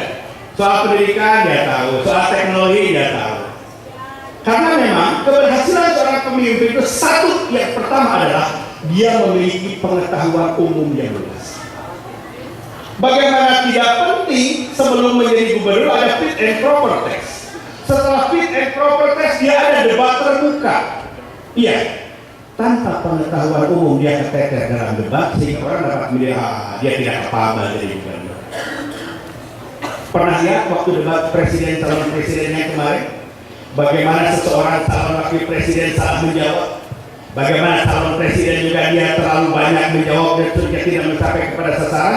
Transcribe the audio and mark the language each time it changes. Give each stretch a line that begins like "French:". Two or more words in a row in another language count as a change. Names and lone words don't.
Indonesian: Soal pendidikan dia tahu, soal teknologi dia tahu. Karena memang keberhasilan seorang pemimpin itu satu yang pertama adalah dia memiliki pengetahuan umum yang luas. Bagaimana tidak penting sebelum menjadi gubernur ada
English: fit and proper test.
Indonesian: Setelah
English: fit and proper test
Indonesian: dia ada debat terbuka. Iya, tanpa pengetahuan umum dia keteter dalam debat sehingga orang dapat melihat dia tidak apa-apa jadi gubernur. Pernah lihat waktu debat presiden calon presidennya kemarin, bagaimana seseorang calon wakil presiden salah menjawab, bagaimana calon presiden juga dia terlalu banyak menjawab dan juga tidak mencapai kepada sasaran.